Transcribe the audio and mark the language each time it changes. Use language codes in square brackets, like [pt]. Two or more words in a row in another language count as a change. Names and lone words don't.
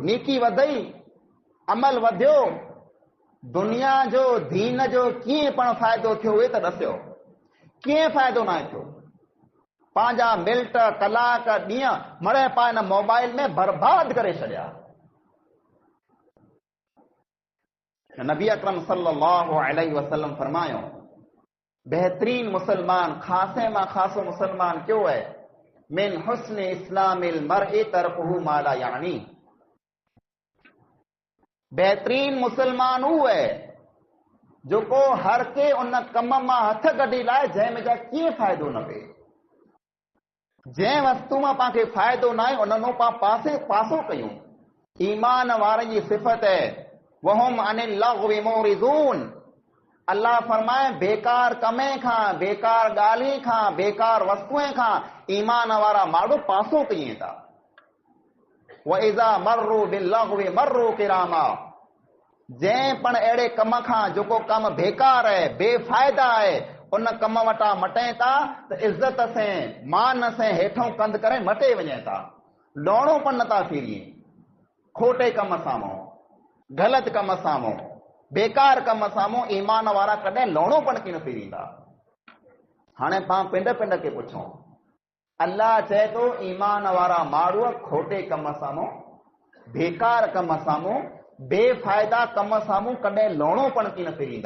[sd] नीकी वधई, अमल वधियो, दुनिया जो दीन जो कीअं पण फ़ाइदो थियो उहे त ॾसियो? कीअं फ़ाइदो न थियो? पंहिंजा मिंट, कलाक, ॾींहं मड़े पाण हिन मोबाइल में बर्बाद करे छॾिया। नबी अकरम [ar] صلى الله عليه وسلم [sd] फरमायो, बेहतरीन मुसलमान, खासे मां खासो मुसलमान क्यों है? [ar] من حسن إسلام المرء تركه ما لا يعنيه. [sd] बेहतरीन मुसलमान हू है जो को हर के उन कम मां हथ कढी लाए जंहिं में कीअं फ़ाइदो न पए। जंहिं वस्तु मां पाण खे फ़ाइदो न आहे उन पाण पासो कयूं। ईमान वारनि जी सिफ़त है [ar] وهم عن اللغو معرضون. [sd] अल्लाह फरमाए बेकार कमे खां, बेकार ॻाल्हि खां, बेकार वस्तुएं खां ईमान वारा माण्हू पासो कयूं था। [ar] وإذا مروا باللغو مروا كراما. [sd] जंहिं पण अहिड़े कम खां जेको कम बेकार है, बेफ़ाइदा है, उन कम वटां मटे था त इज़त से, मान से हेठों कंध करे मटे वञे था। लोणो पण नथा फिरी, खोटे कम साम्हूं, ग़लति कम साम्हूं, बेकार कम साम्हूं ईमान वारा कॾहिं लोणो पण कीन फिरींदा। हाणे पाण पिंड पिंड खे पुछूं, अल्लाह चए थो ईमान वारा माण्हू खोटे कम साम्हूं, बेकार कम साम्हूं, बेफ़ाइदा कम साम्हूं कॾहिं लोणो पण कीन फिरींदा।